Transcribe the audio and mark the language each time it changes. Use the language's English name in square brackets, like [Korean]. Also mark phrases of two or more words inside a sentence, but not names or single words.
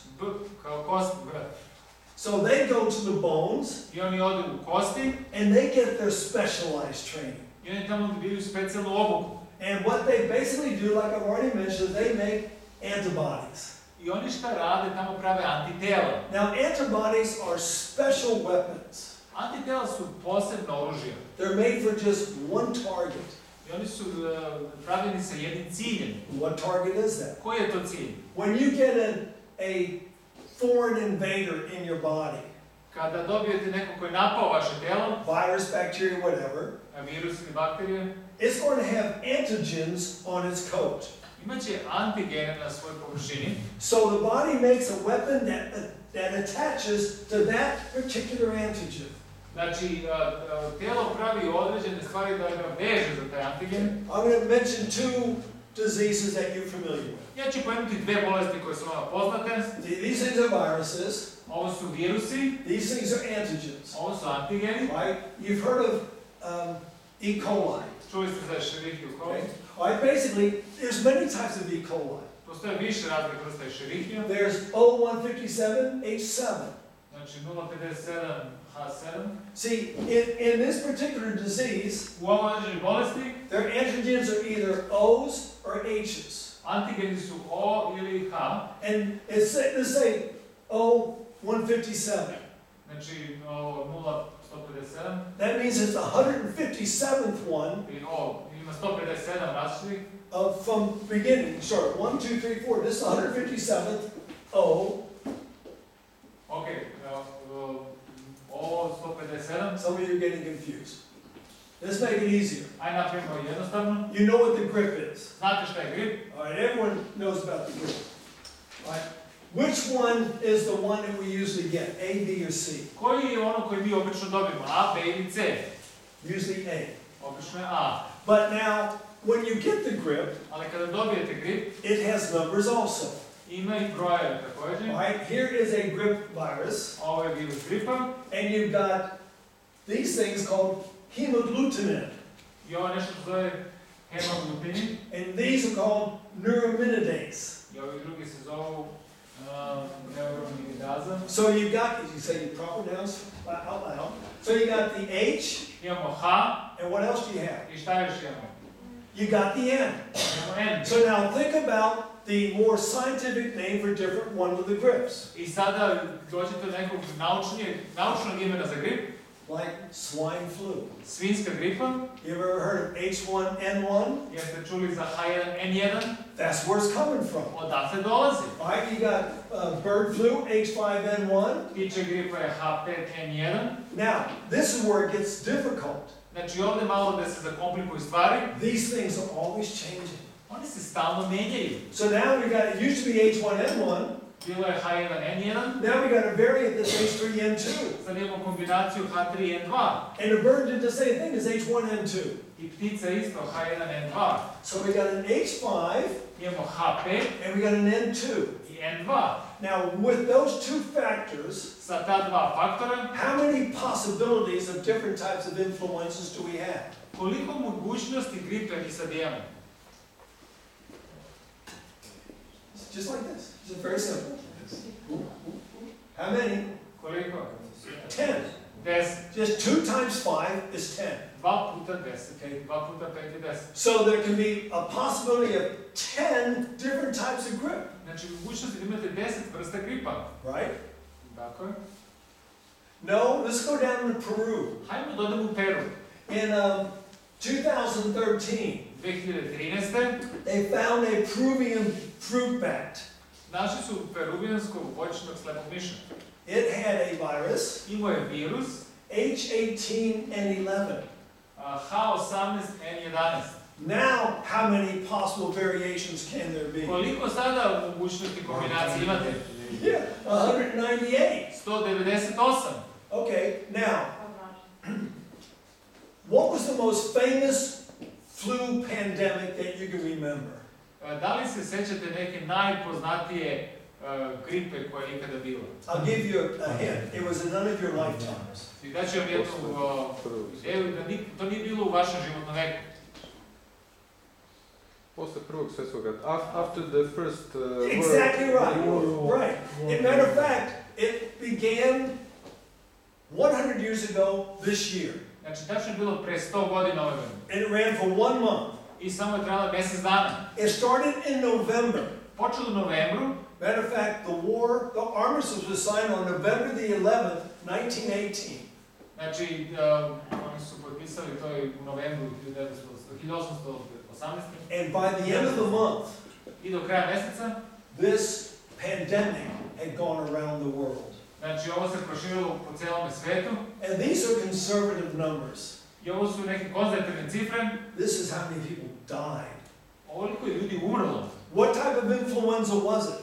[Serbian] B kao kost, B. [English] So they go to the bones [Serbian] I oni odu u kosti [English] and they get their specialized training. [Serbian] I oni tamo dobiju specijalnu obuku. [English] And what they basically do, like I've already mentioned, they make antibodies. [Serbian] I oni šta rade, tamo prave antitela. [English] Now, antibodies are special weapons. [Serbian] Antitela su posebno oružje. [English] They're made for just one target. [Serbian] I oni su pravljeni sa jednim ciljem. [English] What target is that? [Serbian] Koji je to cilj? [English] When you get a foreign invader in your body, [Serbian] Kada dobijete neko koji je napao vaše telo, [English] virus, bacteria, whatever, [Serbian] virus ili bakterije, [English] it's going to have antigens on its coat. [Serbian] imaće antigene na svojoj površini. [English] So the body makes a weapon that attaches to that particular antigen. [Serbian] Znači, telo pravi određene stvari da ga veže za taj antigen. [English] I'm going to mention two diseases that you're familiar with. [Serbian] Ja ću pomenuti dve bolesti koje su vama poznate. [English] These things are viruses. [Serbian] Ovo su virusi. [English] These things are antigens. [Serbian] Ovo su antigeni. [English] Right? You've heard of E. coli. [Serbian] Čuli ste za Escherichia coli. [English] All right, basically, there's many types of E. coli. [Serbian] Postoje više raznih vrsta Escherichia. [English] There's O157H7. [Serbian] Znači 057 H7. [English] See, in this particular disease, [Serbian] U ovoj određenoj bolesti, [English] their antigens are either O's or H's. [Serbian] antigeni su O ili H. [English] And let's say O157. [Serbian] Znači 0,157. [English] That means it's the 157th one [Serbian] I O ima 157 različitih. [English] from beginning. Sorry, 1, 2, 3, 4. This is the 157th O. [Serbian] Ok, O 157. [English] Some of you are getting confused. Let's make it easier. [Serbian] Aj napravimo jednostavno. [English] You know what the grip is. [Serbian] Znate šta je grip? [English] All right, everyone knows about the grip. All right. Which one is the one that we usually get? A, B, or C? [Serbian] Koji je ono koji mi obično dobijemo? A, B ili C? [English] Usually A. [Serbian] Obično je A. [English] But now, when you get the grip, [Serbian] Ali kada dobijete grip, [English] it has numbers also. [Serbian] ima i brojeve također. [English] All right, here is a grip virus, [Serbian] Ovo je virus gripa. [English] and you've got these things called hemagglutinin, [Serbian] I ovo je nešto što zove hemoglutinin. [English] and these are called neuraminidase. [Serbian] I ovi drugi se zovu neuraminidase. [English] So you've got, did you say your proper nouns out loud? So you got the H, [Serbian] Imamo H. [English] and what else do you have? [Serbian] I šta još imamo? [English] You got the N. [Serbian] Imamo N. [English] So now think about the more scientific name for different one of the grips, [Serbian] I sada dođete do nekog naučnog imena za grip. [English] like swine flu. [Serbian] Svinjska gripa. [English] You ever heard of H1N1? [Serbian] Jeste čuli za H1N1? [English] That's where it's coming from. [Serbian] Odatle dolazi. [English] All right, you got bird flu, H5N1. [Serbian] Ptičja gripa je H5N1. [English] Now, this is where it gets difficult. [Serbian] Znači ovdje malo da se zakomplikuju stvari. [English] These things are always changing. [Serbian] Oni se stalno menjaju. [English] So now we got, it used to be H1N1. [Serbian] Bilo je H1N1. [English] Now we got a variant that's H3N2. [Serbian] Sad imamo kombinaciju H3N2. [English] And the bird did the same thing as H1N2. [Serbian] I ptica isto H1N2. [English] So we got an H5 [Serbian] Imamo H5 [English] and we got an N2. [Serbian] i N2. [English] Now, with those two factors, [Serbian] Sa ta dva faktora, [English] how many possibilities of different types of influences do we have? [Serbian] koliko mogućnosti gripe mi sad imamo? [English] It's just like this. It's very simple. How many? [Serbian] Koliko? [English] 10. [Serbian] 10. [English] Just 2 times 5 is 10. [Serbian] 2 puta 10. 2 puta 5 je 10. [English] So there can be a possibility of 10 different types of grip, Znači, mogućnosti da imate 10 vrsta gripa. right? [Serbian] Tako je. [English] No, let's go down to Peru. [Serbian] Hajmo da odemo u Peru. [English] In 2013, [Serbian] 2013. [English] they found a Peruvian fruit bat. [Serbian] Našli su peruvijanskog voćnog slepog miša. [English] It had a virus, [Serbian] Imao je virus [English] H18N11. [Serbian] H18N11. [English] Now, how many possible variations can there be? [Serbian] Koliko sada mogućnosti kombinacije imate? [English] Yeah, 198. [Serbian] 198. [English] Okay, now, what was the most famous flu pandemic that you can remember? [Serbian] Da li se sećate neke najpoznatije gripe koja je ikada bila? [English] I'll give you a hint. It was in none of your lifetimes. [Serbian] I daću vam jednu ideju da to nije bilo u vašem životnom veku. Posle Prvog svjetskog rata, [English] after the first Exactly right. war. Right. As a matter of fact, it began 100 years ago this year. [Serbian] Znači, tačno je bilo pre 100 godina ove godine. [English] And it ran for 1 month. [Serbian] I samo je trajalo mjesec dana. [English] It started in November. [Serbian] Počelo u novembru. [English] Matter of fact, the armistice was signed on November the 11th, 1918. [Serbian] Znači, oni su potpisali to u novembru 1818. [English] And by the end of the month, [Serbian] I do kraja mjeseca, [English] this pandemic had gone around the world. [Serbian] znači ovo se proširilo po cijelom svijetu. [English] And these are conservative numbers. [Serbian] I ovo su neke konzervativne cifre. [English] This is how many people died. [Serbian] Ovoliko je ljudi umrlo. [English] What type of influenza was it?